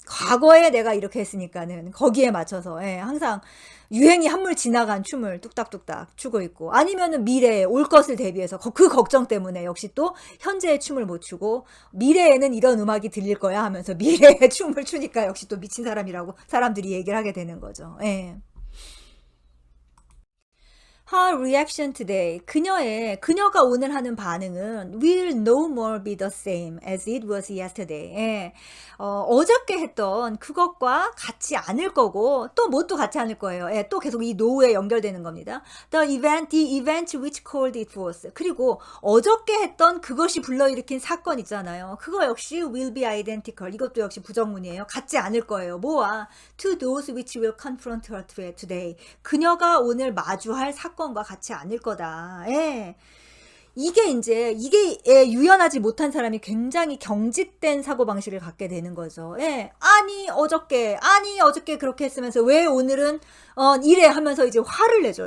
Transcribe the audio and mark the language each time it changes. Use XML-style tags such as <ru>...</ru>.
<ko>과거에 내가 이렇게 했으니까는 거기에 맞춰서, 예. 항상 유행이 한물 지나간 춤을 뚝딱뚝딱 추고 있고, 아니면은 미래에 올 것을 대비해서 그 걱정 때문에 역시 또 현재의 춤을 못 추고, 미래에는 이런 음악이 들릴 거야 하면서 미래의 춤을 추니까 역시 또 미친 사람이라고 사람들이 얘기를 하게 되는 거죠. 예.</ko> <en>Her reaction today.</en> <ko>그녀가 오늘 하는 반응은</ko> <en>will no more be the same as it was yesterday.</en> <ko>예. 어저께 했던 그것과 같지 않을 거고 또 뭣도 같지 않을 거예요. 예. 또 계속 이 no에 연결되는 겁니다.</ko> <en>The event which called it forth.</en> <ko>그리고 어저께 했던 그것이 불러일으킨 사건 있잖아요. 그거 역시</ko> <en>will be identical.</en> <ko>이것도 역시 부정문이에요. 같지 않을 거예요. 뭐와?</ko> <en>To those which will confront her today.</en> <ko>그녀가 오늘 마주할 사건과 같지 않을 거다. 예. 이게 유연하지 못한 사람이 굉장히 경직된 사고방식을 갖게 되는 거죠. 예. 아니, 어저께 그렇게 했으면서 왜 오늘은, 이래 하면서 이제 화를 내죠.</ko>